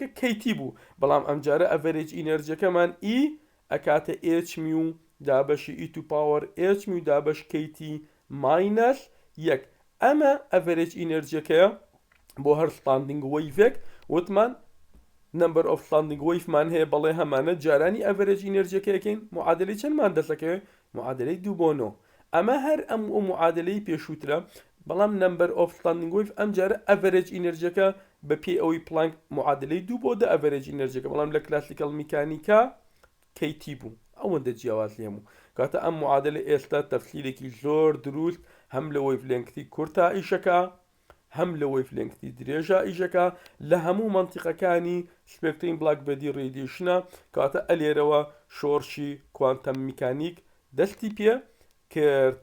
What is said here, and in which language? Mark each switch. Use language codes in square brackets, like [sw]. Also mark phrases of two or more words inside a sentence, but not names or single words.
[ckb] کەیتی بوو بەڵام ئەم جارە average energy E ئەکاتە H mu دابەشی [en] e to power [ckb] h mu دابەش kt minus یەک ئەمە average energy بۆ هەر standing wave وتمان [en] number of standing waveمان [ckb] هەیە بەڵێ هەمانە جارانی average energy معادلەی چەندمان دەسەکەوێت معادلەی 2/9 ئەمە هەر ئەم معادلەی پێشووترە بەڵام number of standing wave ئەم جارە average energy بە پێی ئەوەی پلانک معادلەی 2 بۆ 10 average energy, بەڵام لە classical mechanics کەیتی بوو ئەوەندە جیاوازی هەموو کاتە ئەم معادلە ئێستا تەفسیرێکی زۆر دروست هەم لە وەیڤلێنگتی کورتا ئیشەکە هەم لە وەیڤلێنگتی درێژە ئیشەکە لە هەموو مەنتیقەکانی سپێکترین black body radiation کاتە ئەلێرەوە شۆڕشی quantum mechanics دەستی پێ کرد.